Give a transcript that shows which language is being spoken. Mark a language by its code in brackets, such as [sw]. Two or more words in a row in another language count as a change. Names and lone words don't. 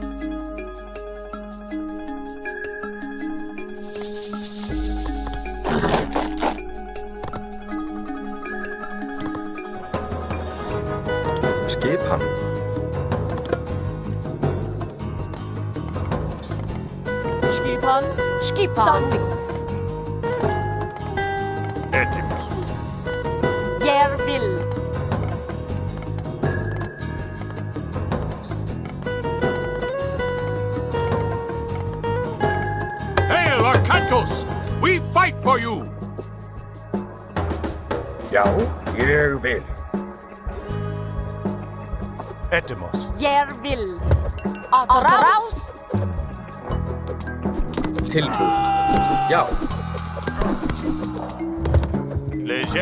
[is] Skipan. Skipan. Skipan. Samvikt. [el] Etimos. [no] Jeg vil. [en] Hail, Arcantos! We fight for you! [is] Já. Ég vil. [el] Etimos. [no] Jeg vil. Atraus. [is] Tilbúin. Já. Leger.